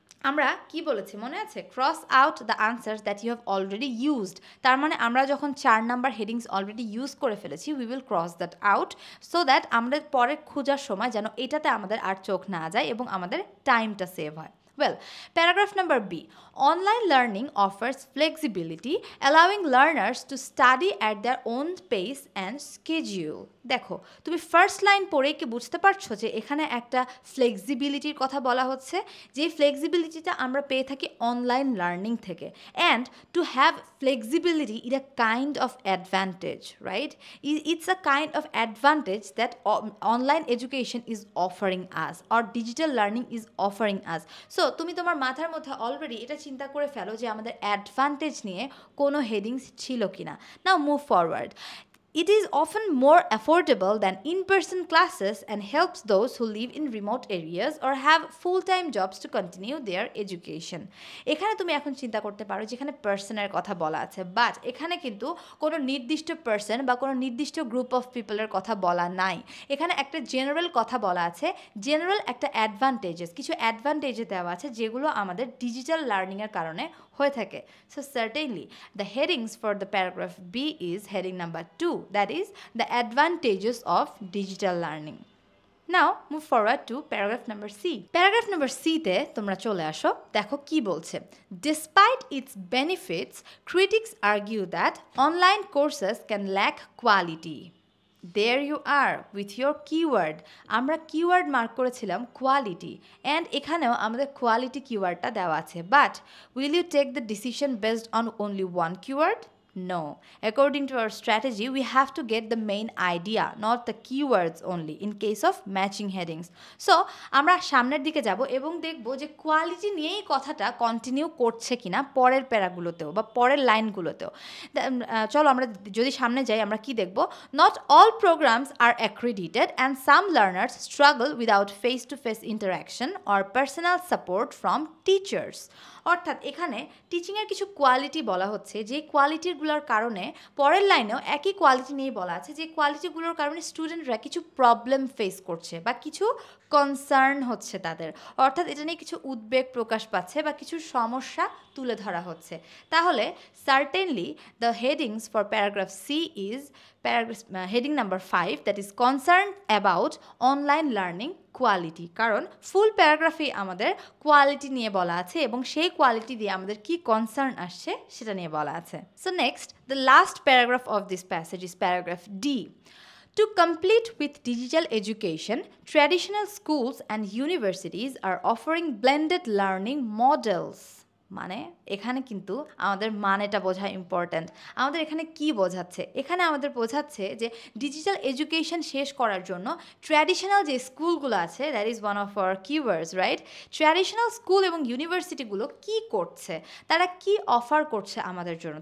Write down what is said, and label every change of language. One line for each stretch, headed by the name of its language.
Bangla: আমরা কি বলেছি মনে আছে?
English: Cross out the answers that you have already used.
Bangla: তার মানে আমরা যখন 4 নাম্বার হেডিংস অলরেডি ইউজ করে ফেলেছি
English: we will cross that out so that
Bangla: আমরা পরে খোঁজার সময় যেন এটাতে আমাদের আর চোখ না যায় এবং আমাদের টাইমটা সেভ হয়।
English: Well, paragraph number B. Online learning offers flexibility, allowing learners to study at their own pace and schedule.
Bangla: দেখো, তুমি ফার্স্ট লাইন পড়ে কি বুঝতে পারছো যে এখানে একটা ফ্লেক্সিবিলিটির কথা বলা হচ্ছে, যে ফ্লেক্সিবিলিটিটা আমরা পেয়ে থাকি অনলাইন লার্নিং থেকে।
English: And to have flexibility is a kind of advantage, right? It's a kind of advantage that online education is offering us or digital learning is offering us.
Bangla: So তুমি তোমার মাথার মধ্যে অলরেডি এটা চিন্তা করে ফেলো যে আমাদের অ্যাডভান্টেজ নিয়ে কোনো হেডিংস ছিল কিনা।
English: Now move forward. It is often more affordable than in-person classes and helps those who live in remote areas or have full-time jobs to continue their education.
Bangla: এখানে তুমি এখন চিন্তা করতে পারো যেখানে পার্সনের কথা বলা আছে, বাট এখানে কিন্তু কোনো নির্দিষ্ট পার্সন বা কোনো নির্দিষ্ট গ্রুপ অফ পিপলের কথা বলা নাই। এখানে একটা জেনারেল কথা বলা আছে, জেনারেল একটা অ্যাডভান্টেজেস, কিছু অ্যাডভান্টেজে দেওয়া আছে যেগুলো আমাদের ডিজিটাল লার্নিংয়ের কারণে হয়ে থাকে।
English: So certainly the headings for the paragraph B is heading number 2, that is the advantages of digital learning. Now move forward to paragraph number C. Paragraph number C
Bangla: তে তোমরা চলে আসো, দেখো কি বলছে।
English: Despite its benefits, critics argue that online courses can lack quality. There you are with your keyword.
Bangla: আমরা keyword mark করেছিলাম quality, and এখানেও আমাদের কোয়ালিটি কিওয়ার্ডটা দেওয়া আছে।
English: But will you take the decision based on only one keyword? No. According to our strategy, we have to get the main idea, not the keywords only, in case of matching headings.
Bangla: So, আমরা সামনের দিকে যাব এবং দেখব যে quality নিয়েই কথাটা continue করছে কিনা পরের প্যারাগুলোতেও বা পরের লাইনগুলোতেও। চলো আমরা যদি সামনে যাই আমরা কি দেখব?
English: Not all programs are accredited and some learners struggle without face-to-face interaction or personal support from teachers.
Bangla: অর্থাৎ এখানে টিচিংয়ের কিছু কোয়ালিটি বলা হচ্ছে, যে কোয়ালিটিগুলো কোয়ালিটিগুলোর কারণে পরের লাইনেও একই কোয়ালিটি নিয়ে বলা আছে যে কোয়ালিটিগুলোর কারণে স্টুডেন্টরা কিছু প্রবলেম ফেস করছে বা কিছু কনসার্ন হচ্ছে তাদের, অর্থাৎ এটা নিয়ে কিছু উদ্বেগ প্রকাশ পাচ্ছে বা কিছু সমস্যা তুলে ধরা হচ্ছে। তাহলে
English: certainly the headings for paragraph C is heading number 5, that is concern about online learning quality,
Bangla: কারণ ফুল প্যারাগ্রাফেই আমাদের কোয়ালিটি নিয়ে বলা আছে এবং সেই কোয়ালিটি দিয়ে আমাদের কি কনসার্ন আসছে সেটা নিয়ে বলা আছে।
English: So next, the last paragraph of this passage is paragraph D. To complete with digital education, traditional schools and universities are offering blended learning models.
Bangla: মানে এখানে কিন্তু আমাদের মানেটা বোঝা ইম্পর্ট্যান্ট। আমাদের এখানে কি বোঝাচ্ছে? এখানে আমাদের বোঝাচ্ছে যে ডিজিটাল এডুকেশন শেষ করার জন্য ট্র্যাডিশনাল যে স্কুলগুলো আছে,
English: That is one of our keywords, right?
Bangla: Traditional school এবং ইউনিভার্সিটিগুলো কি করছে, তারা কি অফার করছে আমাদের জন্য?